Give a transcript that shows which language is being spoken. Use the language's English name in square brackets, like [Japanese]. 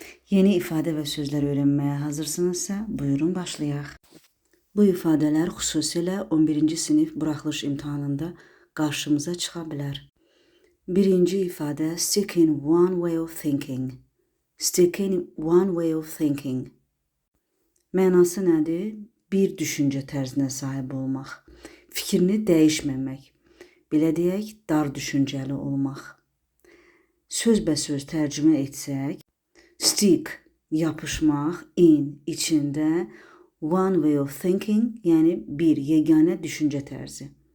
[Azerbaijani] Yeni ifadə və sözlər öyrənməyə hazırsınızsa, buyurun başlayaq. Bu ifadələr xüsusilə 11-ci sinif buraxılış imtahanında qarşımıza çıxa bilər. Birinci ifadə [English] stick in one way of thinking. Stick in one way of thinking. [Azerbaijani] Mənası nədir? Bir düşüncə tərzinə sahib olmaq, fikrini dəyişməmək, belə deyək, dar düşüncəli olmaq. Sözbəsöz tərcümə etsək, stick, yapışmaq, in, içində, [English] one way of thinking, [Azerbaijani] yəni bir yeganə düşüncə tərzi.